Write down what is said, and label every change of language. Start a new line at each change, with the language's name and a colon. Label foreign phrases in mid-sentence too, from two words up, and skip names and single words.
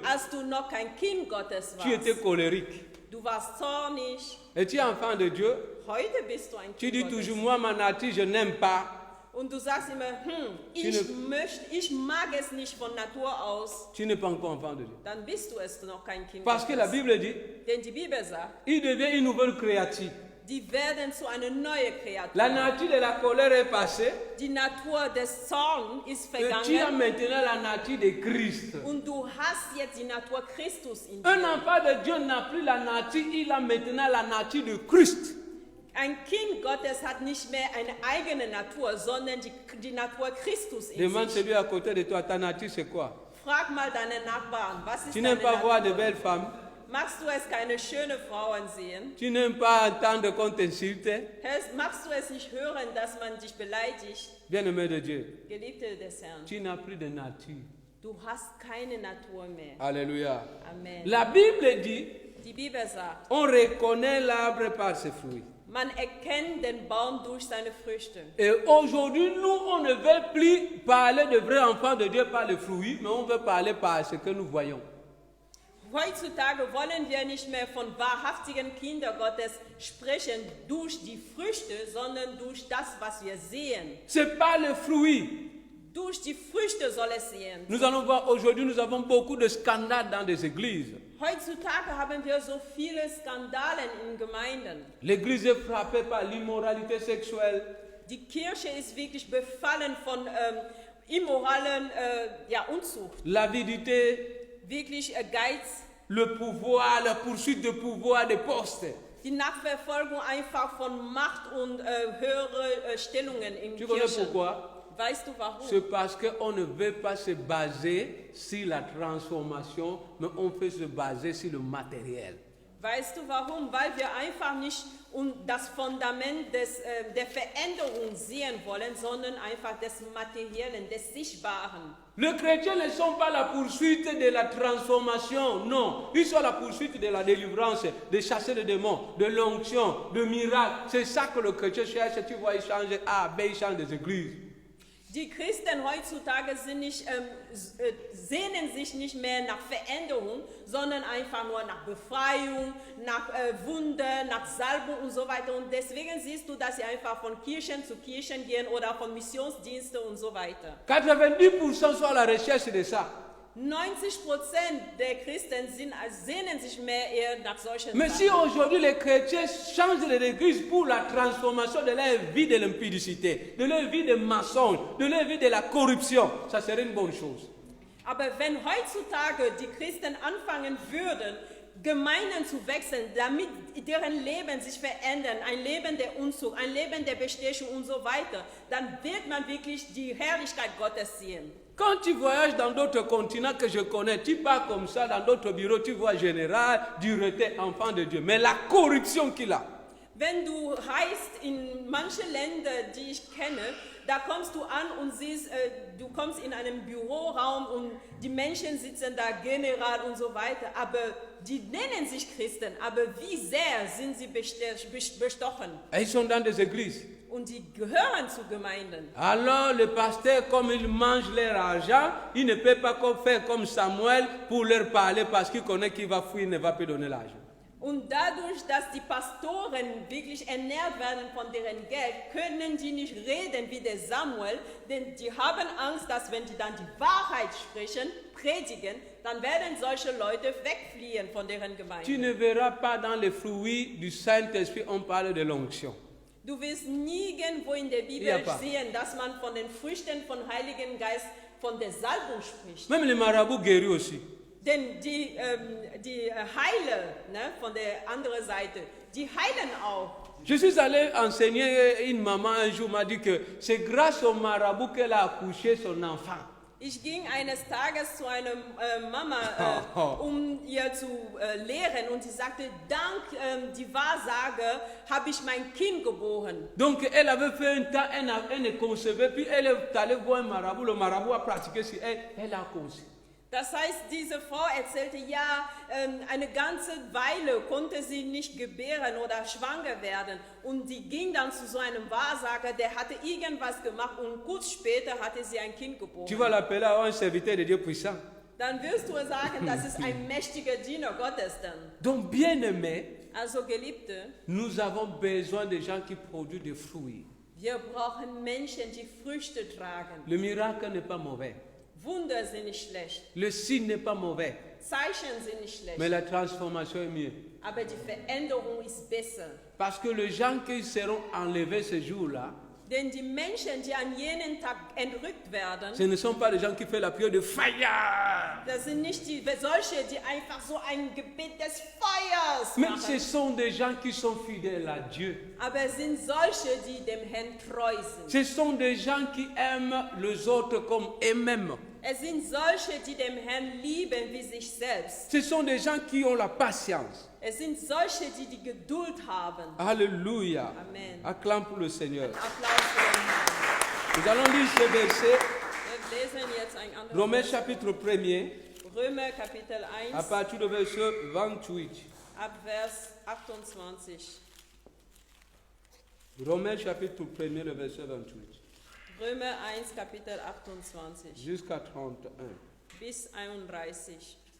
German: als du noch kein Kind Gottes
French: tu étais
German: warst,
French: colérique.
German: du warst zornig,
French: Et tu es enfant de Dieu,
German: heute bist du ein
French: tu
German: Kind
French: dis
German: Gottes.
French: toujours, moi, ma nature, je n'aime pas.
German: Und du sagst immer, ich mag es nicht von Natur aus,
French: Tu n'es pas encore enfant de Dieu.
German: dann bist du es noch kein Kind
French: Parce que la
German: Gottes.
French: Bible dit,
German: Denn die Bibel sagt,
French: il devient une nouvelle créature.
German: die werden zu einer neuen Kreatur.
French: La nature de la colère est passée.
German: Die Natur des Zorns ist
French: Et tu as
German: vergangen
French: maintenant la nature de Christ.
German: und du hast jetzt die Natur Christus in
French: Un
German: dir.
French: enfant de Dieu n'a plus la nature, il a maintenant la nature de Christ.
German: Ein Kind Gottes hat nicht mehr eine eigene Natur, sondern die Natur Christus in
French: Demande
German: sich.
French: celui à côté de toi, ta nature c'est quoi?
German: Frag mal deine Nachbarn, was ist
French: Tu
German: deine
French: n'aimes pas voir de
German: Natur?
French: belles femmes?
German: Magst du es, keine schönen Frauen sehen?
French: Tu n'aimes pas entendre qu'on t'insulte?
German: Magst du es nicht hören, dass man dich beleidigt?
French: Bien-aimé de Dieu,
German: Geliebte des Herrn,
French: tu n'as plus de nature.
German: du hast keine Natur mehr.
French: Alléluia.
German: Amen.
French: La Bible dit,
German: Die Bibel sagt,
French: on reconnaît l'arbre par ses fruits.
German: man erkennt den Baum durch seine Früchte.
French: Et aujourd'hui, nous, on ne veut plus parler de vrais enfants de Dieu par les fruits, mais on veut parler par ce que nous voyons.
German: Heutzutage wollen wir nicht mehr von wahrhaftigen Kindern Gottes sprechen durch die Früchte, sondern durch das, was wir sehen.
French: C'est pas les fruits.
German: Durch die Früchte soll es sehen.
French: Nous allons voir aujourd'hui, nous avons beaucoup de scandales dans des églises.
German: Heutzutage haben wir so viele Skandale in Gemeinden.
French: L'église est frappée par l'immoralité sexuelle.
German: Die Kirche ist wirklich befallen von immoralen Unzucht.
French: L'avidité,
German: Wirklich Geiz,
French: le pouvoir, la poursuite de pouvoir, des postes.
German: die Nachverfolgung einfach von Macht und höhere Stellungen in
French: Tu connais
German: Kirchen.
French: pourquoi?
German: Weißt du warum?
French: C'est parce qu'on ne veut pas se baser sur la transformation, mais on veut se baser sur le matériel.
German: Weißt du warum? Weil wir einfach nicht das Fundament der Veränderung sehen wollen, sondern einfach des Materiellen, des Sichtbaren.
French: Les chrétiens ne sont pas la poursuite de la transformation, non. Ils sont la poursuite de la délivrance, de chasser les démons, de l'onction, de miracles. C'est ça que le chrétien cherche. Tu vois, il change A, B, il change des églises.
German: Die Christen heutzutage sehnen sich nicht mehr nach Veränderung, sondern einfach nur nach Befreiung, nach Wunder, nach Salbung und so weiter. Und deswegen siehst du, dass sie einfach von Kirchen zu Kirchen gehen oder von Missionsdiensten und so weiter.
French: 90% sont à la recherche de ça.
German: 90% der Christen sehnen sich mehr eher nach solchen
French: Mais si
German: Sachen.
French: aujourd'hui les chrétiens changent l'église pour la transformation de leur vie de l'impudicité, de leur vie de mensonge, de leur vie de la corruption, ça serait une bonne chose.
German: Aber wenn heutzutage die Christen anfangen würden, Gemeinden zu wechseln, damit deren Leben sich verändern, ein Leben der Unzucht, ein Leben der Bestechung und so weiter, dann wird man wirklich die Herrlichkeit Gottes sehen.
French: Quand tu voyages dans d'autres continents que je connais, tu pars comme ça dans d'autres bureaux, tu vois général, Dureté, enfant de Dieu. Mais la corruption qu'il a.
German: Wenn du reist in manche Länder, die ich kenne, da kommst du an und siehst, du kommst in einen Büroraum und die Menschen sitzen da, General und so weiter, aber die nennen sich Christen, aber wie sehr sind sie bestochen?
French: Et ils sont dans des églises.
German: Und die gehören zu Gemeinden.
French: Alors le pasteur, comme il mange leur argent, il ne peut pas faire comme Samuel pour leur parler parce qu'il connaît qu'il va fuir, il ne va plus donner l'argent.
German: Und dadurch, dass die Pastoren wirklich ernährt werden von deren Geld, können die nicht reden wie der Samuel, denn die haben Angst, dass wenn die dann die Wahrheit sprechen, predigen, dann werden solche Leute wegfliehen von deren
French: Tu
German: Gemeinde.
French: ne verras pas dans les fruits du Saint-Esprit, on parle de l'onction.
German: Du wirst nirgendwo in der Bibel Ja, pa. sehen, dass man von den Früchten von Heiligen Geist, von der Salbung spricht.
French: Même les marabouts guéris aussi.
German: Denn die Heiler, ne, von der anderen Seite, die heilen auch.
French: Je suis allé enseigner, une maman un jour m'a dit que c'est grâce au marabout qu'elle a accouché son enfant.
German: Ich ging eines Tages zu einer Mama, um ihr zu lehren, und sie sagte, dank die Wahrsage habe ich mein Kind geboren.
French: Donc elle avait fait un temps, elle ne concevait, puis elle est allée voir un marabout, le marabout a pratiqué sur elle, elle a conçu.
German: Das heißt, diese Frau erzählte, ja, eine ganze Weile konnte sie nicht gebären oder schwanger werden. Und sie ging dann zu so einem Wahrsager, der hatte irgendwas gemacht, und kurz später hatte sie ein Kind
French: Tu
German: geboren.
French: vas l'appeler à un serviteur de Dieu puissant.
German: Dann wirst du sagen, das ist ein mächtiger Diener Gottes dann.
French: Donc bien aimé,
German: Also Geliebte,
French: nous avons besoin de gens qui produisent des fruits.
German: wir brauchen Menschen, die Früchte tragen.
French: Le miracle n'est pas mauvais.
German: Wunder sind nicht schlecht,
French: Le signe n'est pas mauvais.
German: Zeichen sind nicht schlecht,
French: Mais la transformation est mieux.
German: aber die Veränderung ist besser.
French: Parce que les gens qui seront enlevés ce jour-là,
German: Denn die Menschen, die an jenen Tag entrückt werden,
French: ce ne sont pas des gens qui font la prière de fire.
German: das sind nicht solche, die einfach so ein Gebet des Feuers
French: Mais ce
German: machen,
French: sont des gens qui sont fidèles à Dieu.
German: aber es sind solche, die dem Herrn treu sind.
French: Ce sont des gens qui aiment les autres comme eux-mêmes.
German: Es sind solche, die dem Herrn lieben wie sich selbst.
French: Ce sont des gens qui ont la patience.
German: Es sind solche, die die Geduld haben.
French: Alléluia.
German: Amen.
French: Acclame pour le Seigneur.
German: Applaus für den Herrn.
French: Nous allons lire ce verset,
German: Wir lesen jetzt ein anderes
French: Romains
German: Vers.
French: chapitre 1er,
German: Römer Kapitel
French: à
German: 1,
French: partir du verset 28.
German: ab Vers 28.
French: Romains chapitre 1er, le verset 28.
German: Römer 1, Kapitel 28
French: Jusqu'à 31.
German: bis 31.